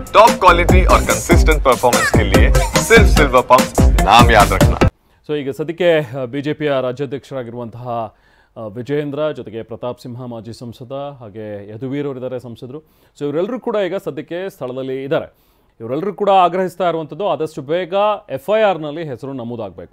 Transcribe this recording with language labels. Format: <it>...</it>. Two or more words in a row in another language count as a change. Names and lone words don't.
<en>top quality</en> <hi>और</hi> <en>consistent performance</en> <hi>के लिए सिर्फ सिल्वर पंप नाम याद रखना।</hi> <kn>ಸೊ ಈಗ ಸದ್ಯಕ್ಕೆ ಬಿಜೆಪಿಯ ರಾಜ್ಯಾಧ್ಯಕ್ಷರಾಗಿರುವಂತಹ ವಿಜಯೇಂದ್ರ ಜೊತೆಗೆ ಪ್ರತಾಪ್ ಸಿಂಹ ಮಾಜಿ ಸಂಸದ ಹಾಗೆ ಯದುವೀರ್ ಅವರಿದ್ದಾರೆ ಸಂಸದರು. ಸೊ ಇವರೆಲ್ಲರೂ ಕೂಡ ಈಗ ಸದ್ಯಕ್ಕೆ ಸ್ಥಳದಲ್ಲಿ ಇದ್ದಾರೆ. ಇವರೆಲ್ಲರೂ ಕೂಡ ಆಗ್ರಹಿಸ್ತಾ ಇರುವಂಥದ್ದು ಆದಷ್ಟು ಬೇಗ FIRನಲ್ಲಿ ಹೆಸರು ನಮೂದಾಗಬೇಕು.</kn>